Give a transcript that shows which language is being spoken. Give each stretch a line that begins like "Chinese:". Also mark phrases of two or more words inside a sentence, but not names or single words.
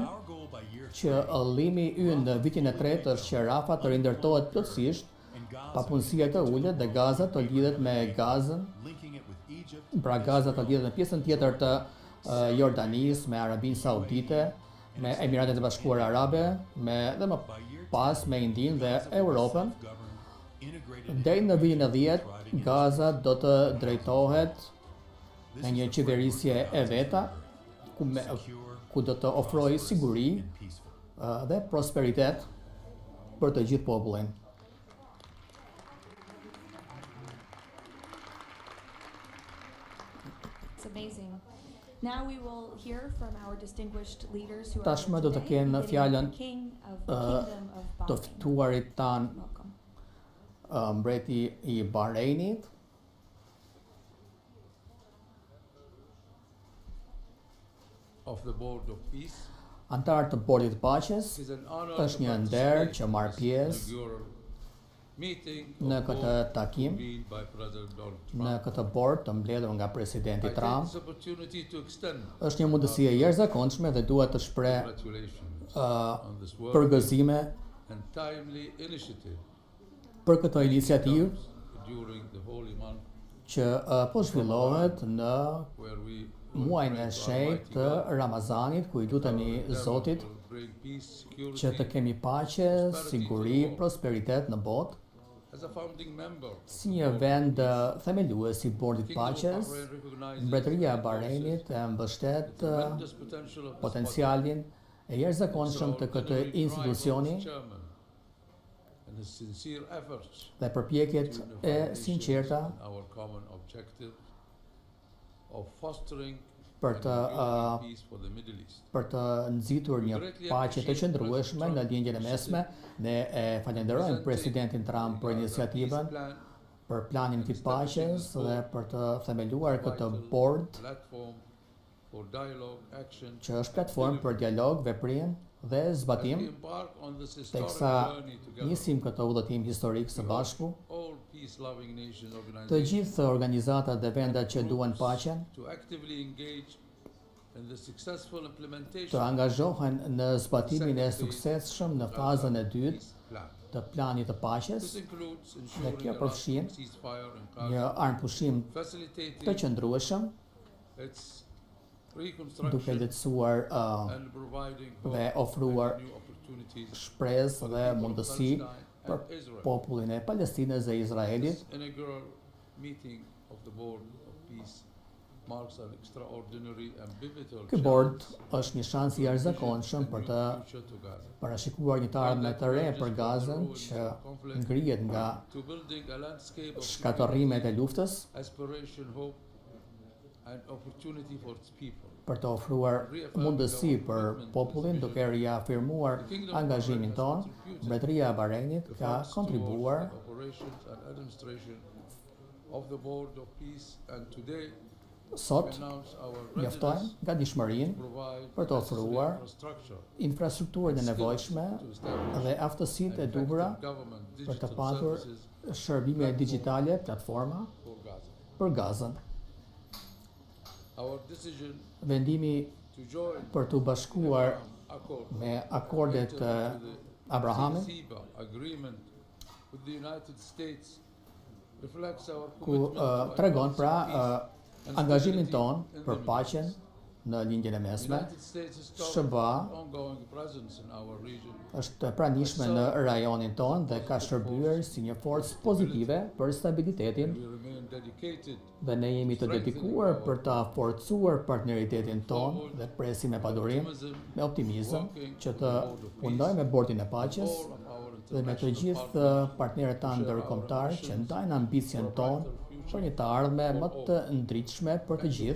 Albanian: Që qëllimi ynë në vitin e tretë është që Rafa të rindërtohet plotësisht, papunësia të ullet dhe Gaza të lidhet me Gazën, pra Gaza të lidhet me pjesën tjetër të Jordanisë, me Arabinë Saudite, me Emiratet e Bashkuara Arabe, dhe më pas me Indinë dhe Europën. Deri në vitin e 10, Gaza do të drejtohet në një qeverisje e veta, ku do të ofrojë siguri dhe prosperitet për të gjithë popullin.
English: It's amazing. Now we will hear from our distinguished leaders who are
Albanian: Tashmë
English: here
Albanian: do të
English: today,
Albanian: kenë
English: beginning
Albanian: fjalën
English: with the King of the Kingdom of
Albanian: të
English: Bahrain.
Albanian: ftuarit tan
English: Welcome.
Albanian: mbreti i Bahreinit,
English: of the Board of Peace.
Albanian: antar të Bordit të Paqes.
English: It is an honor
Albanian: Është
English: to
Albanian: një nder
English: participate
Albanian: që marr
English: in this
Albanian: pjesë
English: inaugural meeting
Albanian: në
English: of
Albanian: këtë
English: board
Albanian: takim,
English: convened by President Donald Trump.
Albanian: në këtë bord të mbledhur nga presidenti
English: I take
Albanian: Trump.
English: this opportunity to extend
Albanian: Është një mundësi e jashtëzakonshme dhe dua të shpreh
English: congratulations on this work
Albanian: përgëzime
English: and timely initiative
Albanian: për këtë iniciativë
English: during the holy month
Albanian: që po zhvillohet në
English: where we
Albanian: muajin e shenjtë të Ramazanit, ku i lutemi Zotit
English: bring peace, security.
Albanian: që të kemi paqe, siguri, prosperitet në botë.
English: As a founding member,
Albanian: Si një vend themelues i Bordit Paqes, Mbretëria e Bahreinit e mbështet
English: tremendous potential of this
Albanian: potencialin e jashtëzakonshëm të këtij institucioni
English: chairman and his sincere efforts
Albanian: dhe përpjekjet e sinqerta
English: our common objective of fostering
Albanian: për të
English: peace for the Middle East.
Albanian: për të nxitur një paqe të qëndrueshme në lindjen e mesme. Ne e falenderojmë presidentin Trump për iniciativën, për planin e paqes dhe për të themeluar këtë bord
English: Platform for dialogue, action,
Albanian: që është platformë për dialog, veprim dhe zbatim.
English: embark on this historic
Albanian: Teksa
English: journey together.
Albanian: nisim këtë udhëtim historik së bashku,
English: All peace-loving nation
Albanian: të
English: organizations
Albanian: gjithë organizatat dhe vendet që duan paqen
English: to actively engage in the successful implementation
Albanian: të angazhohen në zbatimin e suksesshëm në fazën e dytë
English: plan.
Albanian: të planit të paqes.
English: This includes
Albanian: Dhe
English: ensuring
Albanian: kjo
English: a
Albanian: përfshin
English: ceasefire in
Albanian: një
English: Gaza,
Albanian: armpushim të
English: facilitating
Albanian: qëndrueshëm,
English: its
Albanian: duke
English: reconstruction
Albanian: lehtësuar
English: and providing
Albanian: dhe
English: hope
Albanian: ofruar
English: and new opportunities
Albanian: shpresë dhe mundësi për
English: and Israel.
Albanian: popullin e Palestinës dhe Izraelit.
English: This inaugural meeting of the Board of Peace marks an extraordinary and pivotal
Albanian: Ky bord është një shans i jashtëzakonshëm për të
English: future to Gaza.
Albanian: parashikuar një të ardhme të re për Gazën që ngrihet nga
English: To building a landscape of
Albanian: shkatërrimet e luftës,
English: aspiration, hope and opportunity for its people.
Albanian: për të ofruar mundësi për popullin duke reafirmuar angazhimin ton. Mbretëria e Bahreinit ka kontribuar
English: Operations and administration of the Board of Peace and today
Albanian: sot mjaftojnë gatishmërinë për të ofruar infrastrukturën e nevojshme dhe aftësitë e duhura për të patur shërbime digjitale, platforma për Gazën.
English: Our decision
Albanian: Vendimi
English: to join
Albanian: për të bashkuar
English: accord
Albanian: me akordet e Abrahamit,
English: agreement with the United States reflects our
Albanian: ku
English: commitment to
Albanian: tregon pra angazhimin ton për paqen në lindjen e mesme.
English: SBA ongoing presence in our region.
Albanian: është pranishme në rajonin ton dhe ka shërbyer si një forcë pozitive për stabilitetin
English: We remain dedicated
Albanian: dhe ne jemi të dedikuar për ta forcuar partneritetin ton dhe presim me padurim, me optimizëm që të punojmë me bordin e paqes dhe me të gjithë partnerët tanë ndërkombëtar që ndajnë ambicien ton për një të ardhme më të ndritshme për të gjithë.